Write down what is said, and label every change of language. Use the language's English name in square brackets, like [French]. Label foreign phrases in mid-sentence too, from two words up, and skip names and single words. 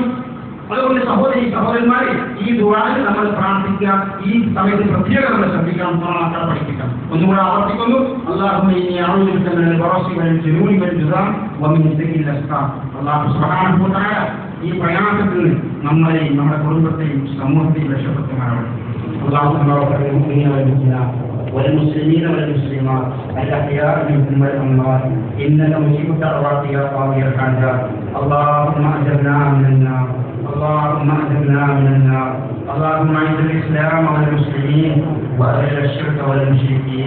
[Malayalam] അതുകൊണ്ട് സഹോദരന്മാരെ, ഈ ദുആയിൽ നമ്മൾ പ്രാർത്ഥിക്കുക. ഈ സമയത്ത് പ്രത്യേകം നമ്മൾ ശ്രദ്ധിക്കണം, മക്കളെ പഠിപ്പിക്കണം. ഒന്നുകൂടെ ആവർത്തിക്കുന്നു. [Arabic] اللهم إني أعوذ بك من البرص والجنون والجذام ومن سيئ الأسقام. الله سبحانه وتعالى [Malayalam] ഈ പ്രയാസത്തിൽ നമ്മളെയും നമ്മുടെ കുടുംബത്തെയും സമൂഹത്തെയും രക്ഷപ്പെടുത്തുമാറാവട്ടെ. [Arabic] اللهم اغفر للمؤمنين والمؤمنات والمسلمين والمسلمات الاحياء منهم والاموات انك مجيب الدعوات يا قاضي الحاجات. اللهم اجرنا من النار، اللهم اجرنا من النار. اللهم اعز الاسلام والمسلمين واذل الشرك والمشركين.